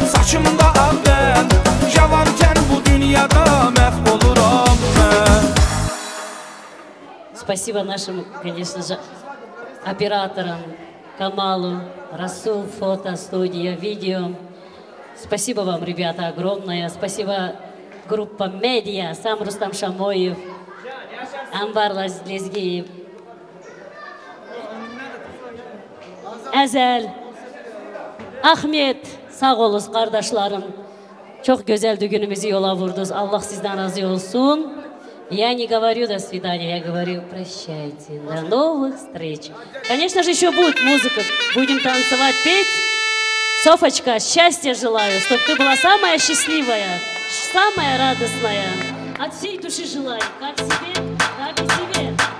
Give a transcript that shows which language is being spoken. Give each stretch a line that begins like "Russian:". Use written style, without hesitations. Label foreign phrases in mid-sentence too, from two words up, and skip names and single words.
Azerbaijani: saçımda ağ ben Cavanken bu dünyada məhv oluram mən
Russian: Спасибо нашим, конечно же, операторам Камалу, Расул, фото, студия, видео. Спасибо вам, ребята, огромное. Спасибо группа «Медиа», сам Рустам Шамоев, Анвар Лезгиев,
Turkish: Əzəl, Ahmet, sağ olun kardeşlerim. Çok güzel düğünümüzü yola vurdunuz. Allah sizden razı olsun.
Russian: Я не говорю до свидания, я говорю прощайте, до новых встреч. Конечно же, еще будет музыка, будем танцевать, петь. Софочка, счастья желаю, чтобы ты была самая счастливая, самая радостная. От всей души желаю, как себе, так и себе.